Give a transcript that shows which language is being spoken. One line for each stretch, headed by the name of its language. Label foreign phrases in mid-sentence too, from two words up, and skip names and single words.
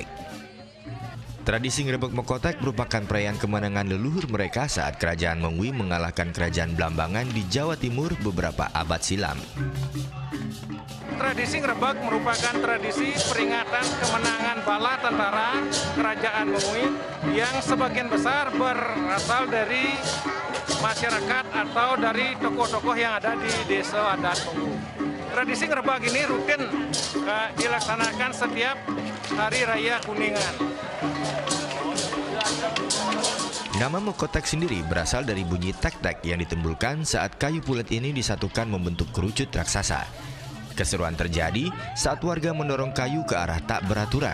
Indonesian: Tradisi Ngrebek Mekotek merupakan perayaan kemenangan leluhur mereka saat Kerajaan Mengui mengalahkan Kerajaan Belambangan di Jawa Timur beberapa abad silam. Tradisi Ngrebek merupakan tradisi peringatan kemenangan bala tentara Kerajaan Mengui yang sebagian besar berasal dari masyarakat atau dari tokoh-tokoh yang ada di desa adat Mengui. Tradisi Ngrebek ini rutin dilaksanakan setiap Hari Raya Kuningan. Nama Mekotek sendiri berasal dari bunyi tek-tek yang ditimbulkan saat kayu pulet ini disatukan membentuk kerucut raksasa. Keseruan terjadi saat warga mendorong kayu ke arah tak beraturan.